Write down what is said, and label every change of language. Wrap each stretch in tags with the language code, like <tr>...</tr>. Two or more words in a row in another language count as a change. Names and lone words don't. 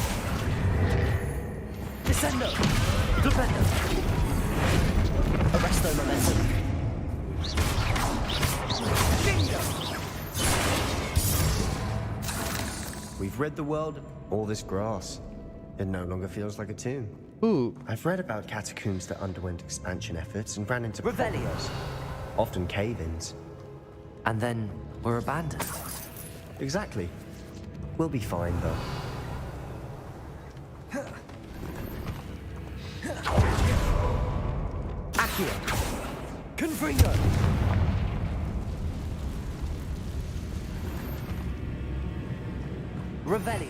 <en>Descendo. Glupendo. Arresto momentum. Bingo. We've rid the world of all this grass. It no longer feels like a tomb. Ooh. I've read about catacombs that underwent expansion efforts and ran into Revelios. Often cave-ins. And then we're abandoned. Exactly. We'll be fine, though. Accio. Confringo. Revelio.</en>